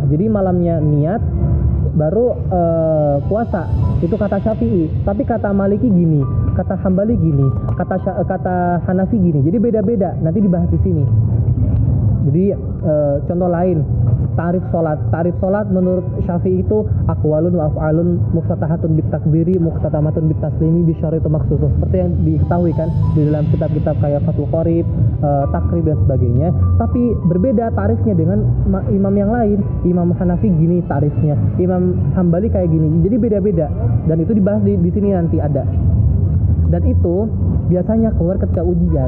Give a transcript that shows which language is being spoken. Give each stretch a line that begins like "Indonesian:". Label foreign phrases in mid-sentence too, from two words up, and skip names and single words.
Indonesian: Jadi malamnya niat baru puasa. Itu kata Syafi'i. Tapi kata Maliki gini, kata Hambali gini, kata Hanafi gini. Jadi beda-beda. Nanti dibahas di sini. Jadi contoh lain, tarif sholat menurut Syafi'i itu
Arabic: أقوال وأفعال مفتتحة بالتكبير مختتمة بالتسليم بشرائط مخصوصة.
Indonesian: Seperti yang diketahui kan di dalam kitab-kitab kayak Fathul Qorib, Takrib dan sebagainya. Tapi berbeda tarifnya dengan imam yang lain. Imam Hanafi gini tarifnya, Imam Hambali kayak gini. Jadi beda-beda. Dan itu dibahas di sini nanti ada. Dan itu biasanya keluar ketika ujian.